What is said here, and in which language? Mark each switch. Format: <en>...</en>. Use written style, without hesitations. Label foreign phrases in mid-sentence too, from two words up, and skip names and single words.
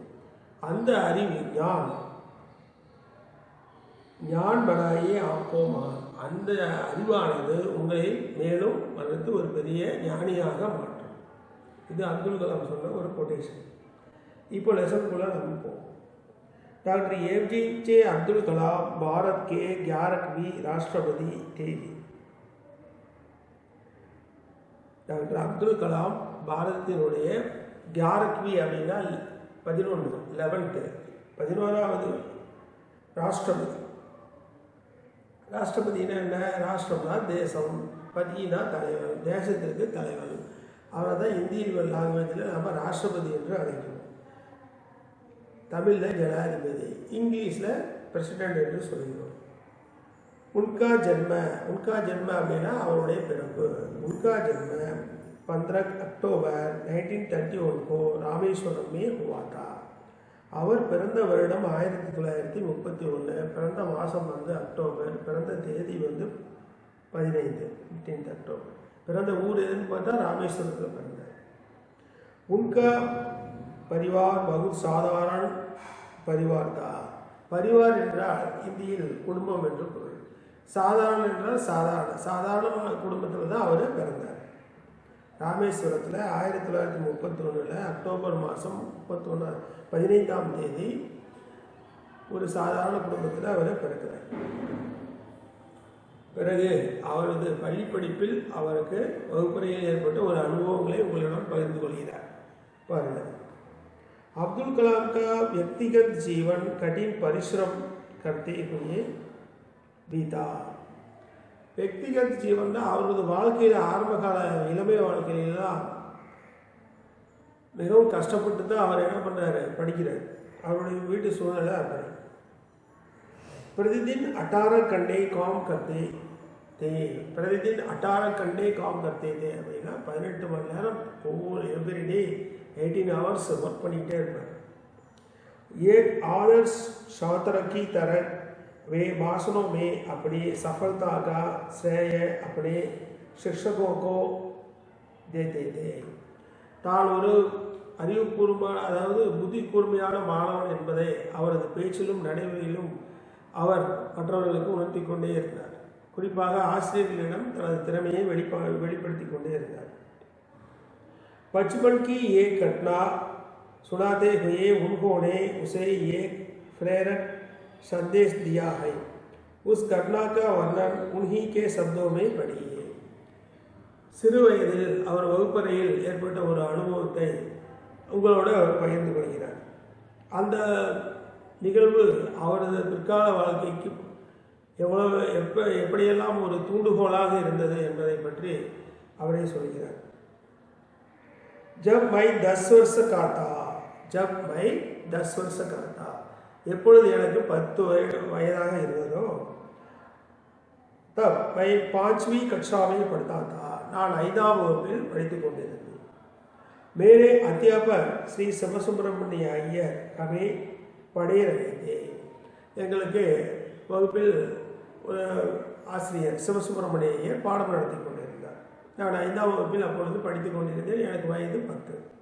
<ta>அந்த அறிவு ஞான் பனாயே ஆப்போமா, அந்த அறிவானது உங்களை மேலும் வளர்த்து ஒரு பெரிய ஞானியாக மாற்றும். இது அப்துல் கலாம் சொன்ன ஒரு கொட்டேஷன். இப்போ லெசனுக்குள்ள நம்ம போவோம்.</ta> <hi>डॉक्टर APJ अब्दुल कलाम भारत के 11वीं राष्ट्रपति थे.</hi> <ta>டாக்டர் அப்துல் கலாம் பாரதத்தினுடைய 11वीं அப்படின்னா 11th 11வது ராஷ்டிரபதி. ராஷ்டிரபதினா என்ன? ராஷ்டிரம்னா தேசம், பதினா தலைவர், தேசத்திற்கு தலைவர். அவரை தான்</ta> <en>Indian language</en> <ta>நம்ம ராஷ்டிரபதி என்று அழைக்கிறோம். தமிழில் ஜனாதிபதி, இங்கிலீஷில் பிரசிடெண்ட் என்று சொல்கிறோம்.</ta> <hi>उनका जन्म</hi> <ta>அப்படின்னா அவருடைய பிறப்பு.</ta> <hi>उनका जन्म 15 अक्टूबर 1931 को ராமேஸ்வரம் में हुआ था.</hi> <ta>அவர் பிறந்த வருடம் 1931, பிறந்த மாதம் அக்டோபர், பிறந்த தேதி 15 அக்டோபர். பிறந்த ஊர் எதுன்னு பார்த்தா ராமேஸ்வரத்தில் பிறந்தார்.</ta> <hi>உன்கா परिवार बहुत साधारण परिवार था.</hi> <ta>परिवार என்றால் இந்தியில் குடும்பம் என்று பொருள். சாதாரண என்றால் சாதாரண குடும்பத்தில் தான் அவர் பிறந்தார். ராமேஸ்வரத்தில் 1931 அக்டோபர் மாதம் 15ஆம் தேதி ஒரு சாதாரண குடும்பத்தில் அவர் பிறக்கிறார். பிறகு அவரது பள்ளிப்படிப்பில் அவருக்கு வகுப்பறையில் ஏற்பட்ட ஒரு அனுபவங்களை உங்களிடம் பகிர்ந்து கொள்கிறார். பாருங்கள்,</ta> <hi>अब्दुल कलाम का व्यक्तिगत जीवन कठिन परिश्रम करते हुए बीता. व्यक्तिगत जीवन</hi> <ta>அவரது வாழ்க்கையில் ஆரம்ப கால இளமை வாழ்க்கையிலாம் மிகவும் கஷ்டப்பட்டு தான் அவர் என்ன பண்ணார், படிக்கிறார். அவருடைய வீட்டு சூழ்நிலை அப்படி.</ta> <hi>प्रतिदिन 18 घंटे काम करते थे. प्रतिदिन 18 घंटे काम करते थे</hi> <ta>அப்படின்னா 18 மணி நேரம் ஒவ்வொரு எவ்ரிடே 18 hours ஒர்க் பண்ணிகிட்டே இருப்பார்.</ta> <hi>एक आदर्श छात्र की तरह वे भाषणों में अपनी सफलता का श्रेय अपने शिक्षकों को देते थे.</hi> <ta>தான் ஒரு அறிவுபூர்வமான, அதாவது புத்தி கூர்மையான மாணவன் என்பதை அவரது பேச்சிலும் நடைமுறையிலும் அவர் மற்றவர்களுக்கு உணர்த்தி கொண்டே இருந்தார். குறிப்பாக ஆசிரியர்களிடம் தனது திறமையை வெளிப்படுத்தி கொண்டே இருந்தார்.</ta> <hi>बचपन की एक घटना सुनाते हुए उन्होंने उसे एक प्रेरक संदेश दिया है. उस घटना का वर्णन उन्हीं के शब्दों में पढ़िए.</hi> <ta>சிறு வயதில் அவர் வகுப்பறையில் ஏற்பட்ட ஒரு அனுபவத்தை உங்களோடு அவர் பகிர்ந்து கொள்கிறார். அந்த நிகழ்வு அவரது பிற்கால வாழ்க்கைக்கு எப்படியெல்லாம் ஒரு தூண்டுகோலாக இருந்தது என்பதை பற்றி அவரே சொல்கிறார்.</ta> <hi>जब मैं 10 वर्ष का था</hi> <ta>எப்பொழுது எனக்கு 10 வயதாக இருந்ததோ</ta> <hi>तब मैं 5वीं कक्षा में पढ़ता था.</hi> <ta>நான் 5ஆம் வகுப்பில் படித்துக் கொண்டிருந்தேன்.</ta> <hi>मेरे अध्यापक श्री சிவசுப்பிரமணிய ஐயர் हमें पढ़े रहे थे.</hi> <ta>எங்களுக்கு வகுப்பில் ஒரு ஆசிரியர் சிவசுப்பிரமணிய ஐயர் பாடம் நடத்தி கொண்டிருந்தார். நான் 5ஆம் வகுப்பில் அப்பொழுது படித்துக் கொண்டிருந்தேன். எனக்கு வயது 10.</ta>